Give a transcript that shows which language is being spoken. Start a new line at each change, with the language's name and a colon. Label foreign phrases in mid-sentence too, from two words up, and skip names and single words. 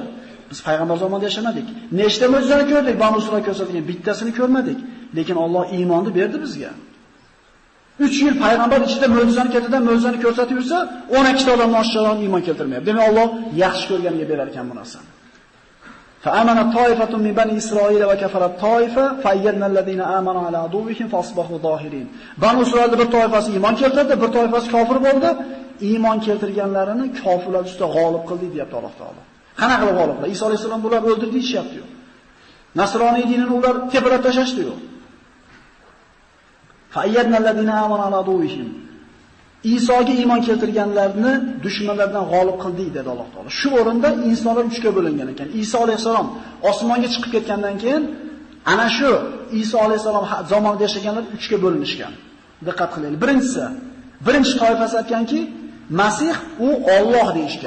Uzbek: Biz payg'ambar zamonida yashamadik. Nechta mo'jizani ko'rdik? Banu Isroil ko'rsatgan bittasini ko'rmadik. Lekin Alloh iymonni berdi bizga. 3 yil payg'ambar ichida mo'jizani ketidan mo'jizani ko'rsatib yursa, 12 ta odamdan oshiqroq iymon keltirmayapti. Demak, Alloh yaxshi ko'rganiga berar ekan bu narsani.
Arabic: فآمن طائفة من بني إسرائيل وكفرت طائفة فأيدنا الذين آمنوا على عدوهم فأصبحوا ظاهرين.
Uzbek: Banu Isroilda bir toifasi iymon keltirdi, bir toifasi kofir bo'ldi. Iymon keltirganlarini kofirlar ustida g'olib qildi, deyapti Alloh taolo. Qanaqa qilib g'olib qildi? Iso alayhisalom bular o'ldirdi deyapti-yu. Nasroniy dinini ular tepalab tashlashdi-yu.
Arabic: فأيدنا الذين آمنوا على عدوهم.
Uzbek: Isoga iymon keltirganlarni dushmanlardan g'olib qildik dedi Alloh taolo. Shu o'rinda insonlar 3 ga bo'lingan ekan. Iso alayhisalom osmonga chiqib ketgandan keyin ana shu Iso alayhisalom zamonida yashaganlar 3 ga bo'linishgan. Diqqat qilaylik. Birinchi toifasi aytganki, Masih u Alloh deyishgan.